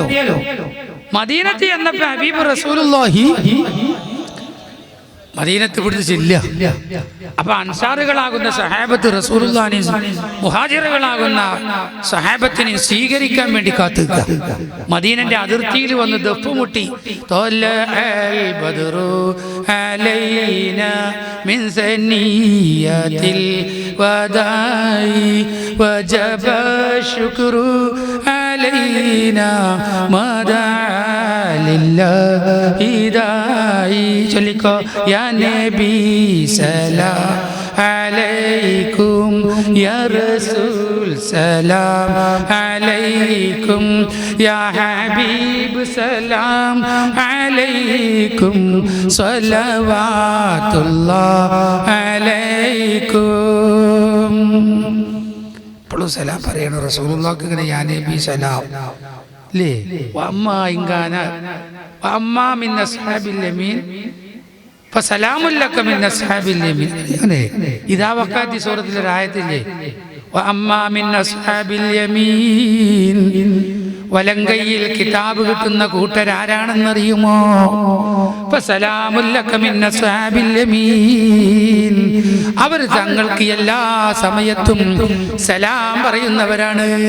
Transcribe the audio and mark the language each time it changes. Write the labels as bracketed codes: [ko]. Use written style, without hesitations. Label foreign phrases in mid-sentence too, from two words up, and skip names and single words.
[ml] മദീനത്ത് എന്നപ്പോ ഹബീബ് റസൂലുള്ളാഹി മദീനത്ത് പിടിച്ചില്ല. അപ്പൊ അൻസാറുകളാകുന്ന സഹാബത്ത് റസൂലുള്ളാഹിനെ മുഹാജിറുകളാകുന്ന സഹാബത്തിനെ സ്വീകരിക്കാൻ വേണ്ടി കാത്തുക. മദീനന്റെ അതിർത്തിയിൽ വന്ന് ദഫ് മുട്ടി [ar] من ثنيات الوداع وجب الشكر علينا مدى لله داعي ചൊല്ലിക്കോ يا نبي سلام عليكم يا رسول سلام عليكم يا حبيب سلام عليكم صلوات الله [ml] عليكم ഇപ്പോഴും സലാം പറയണം റസൂലുള്ളാഹിക്ക് ഇങ്ങനെ [ar] يا نبي سلام [ml] ലേ വഅമ്മാ [ar] إن كان وأما من أصحاب اليمين فسلام لك من أصحاب اليمين അങ്ങനെ إذا وقعت [ml] സൂറത്തിലെ ആയത്തില്ലേ [ar] وأما من أصحاب اليمين [ml] വലങ്കയിൽ കിതാബ് കിട്ടുന്ന കൂട്ടരാരാണെന്നറിയുമോ [ar] فسلام لك من أصحاب اليمين [ml] അവർ തങ്ങൾക്ക് എല്ലാ സമയത്തും സലാം പറയുന്നവരാണ്